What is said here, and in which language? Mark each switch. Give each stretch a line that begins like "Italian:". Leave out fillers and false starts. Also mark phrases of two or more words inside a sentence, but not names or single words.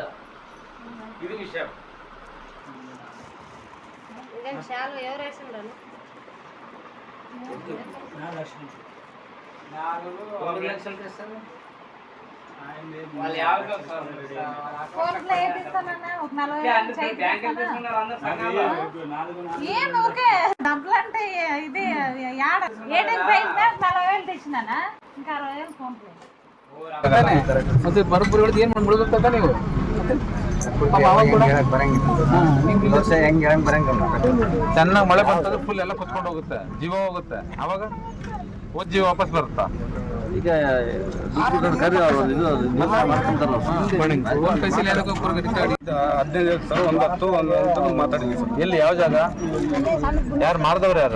Telugu: ఇది విషయం. లక్షలు తెస్తారు డబ్బులు అంటే ఇది $40,000 తెచ్చినా ఇంకా 60,000 ఫోన్ పే.
Kannada: ಮತ್ತೆ ಬರೋಬ್ಬರಿ ಹೇಳಿದ್ ಏನ್ ಮಾಡ್ಬಿಡ್ಬೇಕಂತ ನೀವು ಚೆನ್ನಾಗಿ ಮಳೆ ಬಂತಂದ್ರೆ ಫುಲ್ ಎಲ್ಲ ಕುತ್ಕೊಂಡು ಹೋಗುತ್ತೆ, ಜೀವ ಹೋಗುತ್ತೆ. ಅವಾಗ ಹೋದ್ ಜೀವ ವಾಪಸ್ ಬರುತ್ತಾ? ಈಗ ಎಲ್ಲಿ ಯಾವ ಜಾಗ ಯಾರು ಮಾಡಿದವ್ರು ಯಾರು?